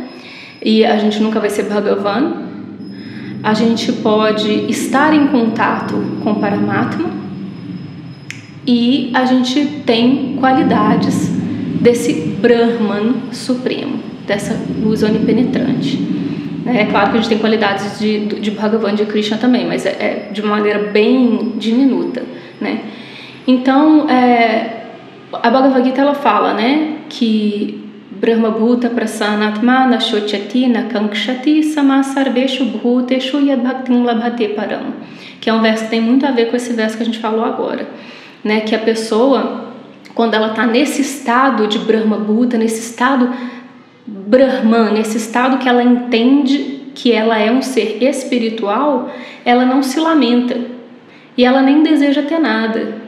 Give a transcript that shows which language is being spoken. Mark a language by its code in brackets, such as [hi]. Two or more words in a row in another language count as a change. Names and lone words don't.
[pt] E a gente nunca vai ser Bhagavan. A gente pode estar em contato com Paramatma e a gente tem qualidades desse Brahman supremo, dessa luz onipenetrante. É claro que a gente tem qualidades de Bhagavan, de Krishna também, mas é de uma maneira bem diminuta, né? Então, a Bhagavad Gita, ela fala, né, que [sa] Brahma Bhuta Prasanatmana Shochati Nakankshati Samasarveshu Bhuteshu Yadbhaktim Labhate Param, [pt] que é um verso que tem muito a ver com esse verso que a gente falou agora, né, que a pessoa, quando ela está nesse estado de [sa] Brahma Bhuta, [pt] nesse estado Brahman, nesse estado que ela entende que ela é um ser espiritual, ela não se lamenta e ela nem deseja ter nada.